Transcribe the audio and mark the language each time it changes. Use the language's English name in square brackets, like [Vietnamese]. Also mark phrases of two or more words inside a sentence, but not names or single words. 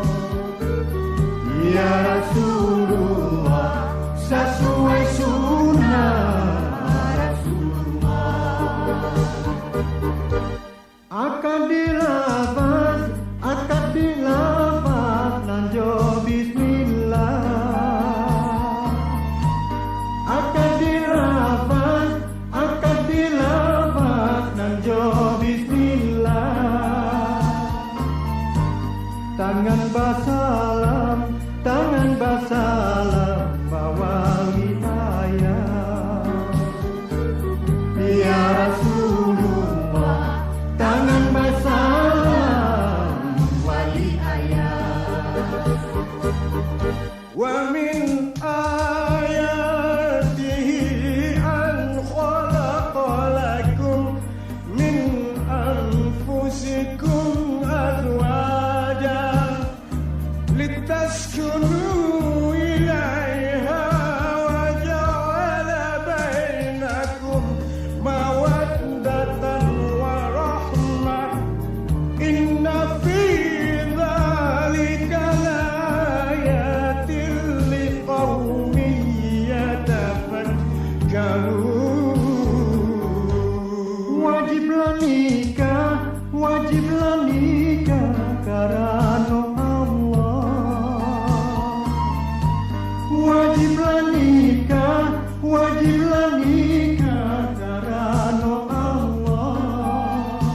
[Arabic] يا رسول الله. [Indonesian] Sesuai sunnah Rasulullah. Akad dilafaz nanjo bismillah. Akad dilafaz nanjo bismillah. Tangan basalam bawa hidayah [Arabic] يا رسول الله. [Indonesian] Tangan basalam wali ayah. [Arabic] ومن آياته أن خلق لكم من أنفسكم أزواجا لتسكنوا إليها وجعل بينكم مودة ورحمة. إن في ذلك لآيات لقوم يتفكرون. [Indonesian] Wajiblah nikah karena Allah. Wajiblah nikah karena Allah.